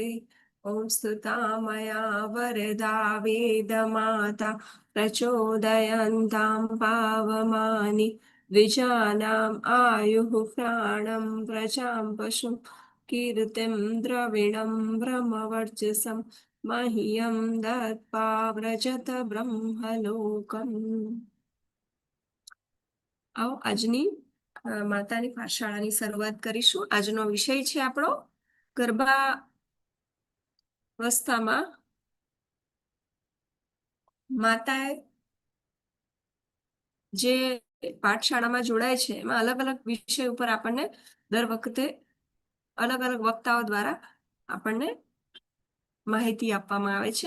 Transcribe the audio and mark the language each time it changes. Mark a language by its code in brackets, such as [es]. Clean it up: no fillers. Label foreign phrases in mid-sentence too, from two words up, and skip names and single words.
[sa] ॐ स्तुता मया वरदा वेदमाता प्रचोदयन्तां पावमानि द्विजानाम् आयुः प्राणं प्रजां पशुं कीर्तिं द्रविणं ब्रह्मवर्चसं मह्यं दत्त्वा व्रजत બ્રહ્મલોકમ। [gu] આવો આજની માતાની પાઠશાળાની શરૂઆત કરીશું। આજનો વિષય છે આપણો ગર્ભાવસ્થામાં માતાએ જે પાઠશાળામાં જોડાય છે એમાં અલગ અલગ વિષય ઉપર આપણને દર વખતે અલગ અલગ વક્તાઓ દ્વારા આપણને માહિતી આપવામાં આવે છે।